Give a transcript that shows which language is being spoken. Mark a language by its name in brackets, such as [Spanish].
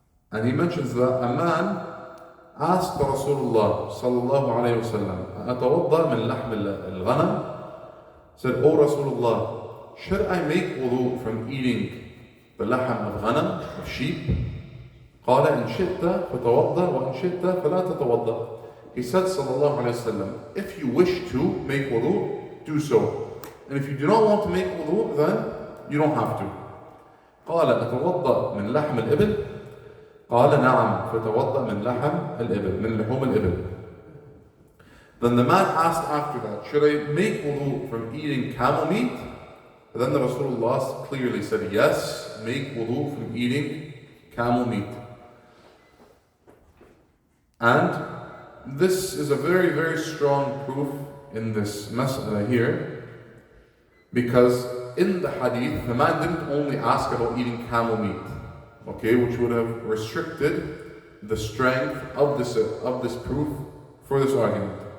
[English] And he mentions that a man asked Rasulullah sallallahu alayhi wa sallam, [Arabic] أَتَوَضَّأْ مِنْ لَحْمِ الْغَنَمِ? [English] Said, "O Rasulullah, should I make wudu from eating the lahm of ghanam, of sheep?" [Arabic] قال إن شئت فتوضأ وإن شئت فلا تتوضأ. [English] He said sallallahu alayhi wa sallam, if you wish to make wudu, do so. And if you do not want to make wudu, then you don't have to. [Arabic] قال أتوضأ من لحم الإبل؟ قال نعم فتوضأ من لحم الإبل من لحوم الإبل. [English] Then the man asked after that, should I make wudu from eating camel meat? And then the Rasulullah clearly said, yes, make wudu from eating camel meat. And this is a very, very strong proof in this mas'ala here, because in the hadith, the man didn't only ask about eating camel meat, okay, which would have restricted the strength of this proof for this argument.